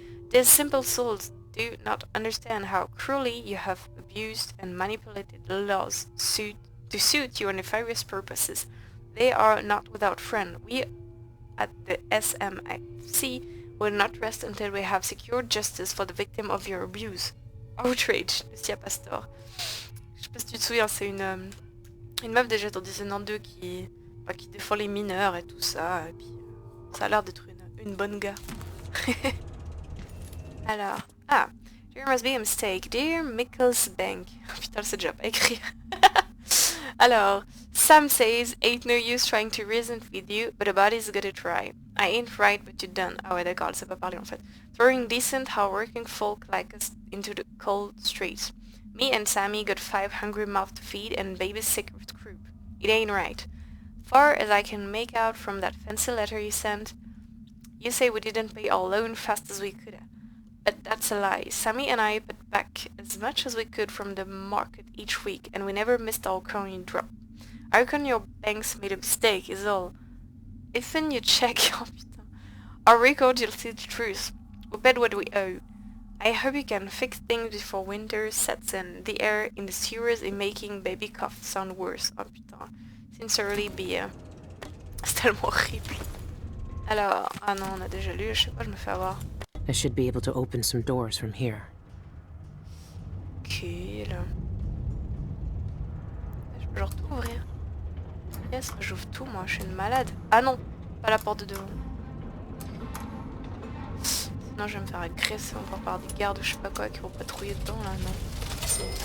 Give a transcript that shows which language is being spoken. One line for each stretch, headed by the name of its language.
English: These simple souls do not understand how cruelly you have abused and manipulated the laws to suit your nefarious purposes. They are not without friend. We at the SMFC will not rest until we have secured justice for the victim of your abuse. Outrage, Lucia Pastor.
French: Je sais pas si tu te souviens, c'est une meuf déjà dans Dishonored 2 qui défend les mineurs et tout ça, et puis ça a l'air d'être une bonne gars.
English: Alors, there must be a mistake. Dear Michaels Bank.
French: Putain, c'est déjà pas écrit.
English: Alors, Sam says, ain't no use trying to reason with you, but a body's gotta try. I ain't right, but you're done.
French: Ah ouais, d'accord, elle sait pas parler en fait.
English: Throwing decent, hard-working folk like us into the cold streets. Me and Sammy got 5 hungry mouths to feed and baby's sick with croup. It ain't right. Far as I can make out from that fancy letter you sent, you say we didn't pay our loan fast as we could have. But that's a lie. Sammy and I put back as much as we could from the market each week, and we never missed our coin drop. I reckon your banks made a mistake, is all. If when you check oh, putain. Our record, you'll see the truth. We bet what we owe. I hope you can fix things before winter sets in. The air in the sewers is making baby cough sound worse. Oh putain. Sincerely, Billie.
French: C'est tellement horrible. Alors, ah non, on a déjà lu, je sais pas, je me fais avoir.
English: I should be able to open some doors from here.
French: Ok, là. Je peux genre tout ouvrir. Yes, j'ouvre tout, moi, je suis une malade. Ah non, pas la porte de devant. Sinon, je vais me faire agresser encore par des gardes ou je sais pas quoi qui vont patrouiller dedans, là, non.